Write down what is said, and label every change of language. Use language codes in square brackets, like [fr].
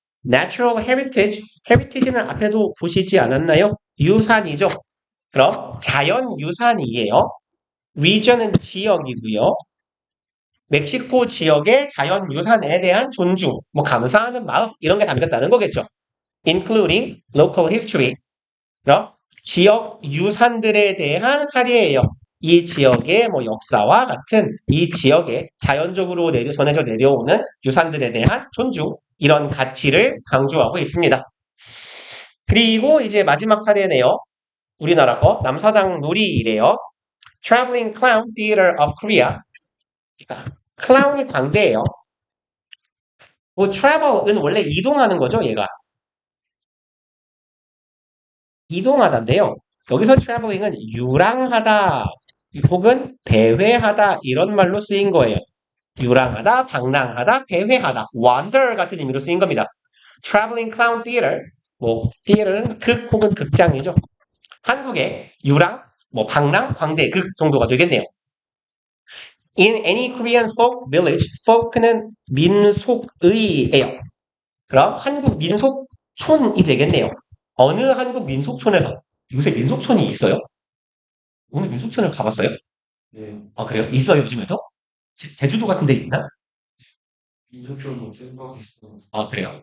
[en] Natural heritage. [ko] heritage는 앞에도 보시지 않았나요? 유산이죠. 그럼 자연 유산이에요. region은 지역이고요. 멕시코 지역의 자연 유산에 대한 존중, 뭐 감사하는 마음 이런 게 담겼다는 거겠죠. [en] Including local history. [ko] 그럼 지역 유산들에 대한 사례예요. 이 지역의 뭐 역사와 같은 이 지역에 자연적으로 전해져 내려오는 유산들에 대한 존중, 이런 가치를 강조하고 있습니다. 그리고 이제 마지막 사례네요. 우리나라 거 남사당 놀이이래요. [en] Traveling Clown Theater of Korea. [ko] 그러니까 클라운이 광대예요. 뭐 travel은 원래 이동하는 거죠, 얘가. 이동하다인데요. 여기서 traveling은 유랑하다 혹은 배회하다 이런 말로 쓰인 거예요. 유랑하다, 방랑하다, 배회하다, wander 같은 의미로 쓰인 겁니다. [en] traveling clown theater, [ko] 뭐 theater는 극 혹은 극장이죠. 한국의 유랑, 뭐 방랑, 광대, 극 정도가 되겠네요. [en] In any Korean folk village, [ko] folk는 민속의예요. 그럼 한국 민속촌이 되겠네요. 어느 한국 민속촌에서 요새 민속촌이 있어요? 오늘 민속촌을 가봤어요? 네, 아 그래요? 있어요 요즘에도? 제주도 같은 데 있나? 인접적으로 생각이 있어. 아 그래요?